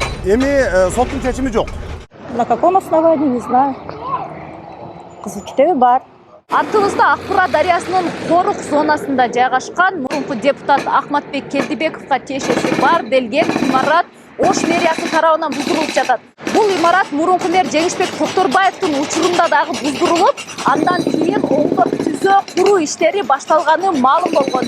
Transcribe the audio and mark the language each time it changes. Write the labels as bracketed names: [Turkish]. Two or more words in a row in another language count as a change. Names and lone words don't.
[Kyrgyz] Эми соттун чечими жок. [Russian] На каком основании, не знаю. [Kyrgyz] Кызыл китеби бар. Атыбызда Акбура дарыясынын корук зонасында жайгашкан мурунку депутат Ахматбек Келдибековго тиешеси бар делген имарат Ош мэриясы тарабынан буздурулуп жатат. Бул имарат мурунку мэр Жеңишбек Токторбаевдин учурунда дагы буздурулуп, андан кийин оңдоп түзөө куруу иштери башталганы маалым болгон.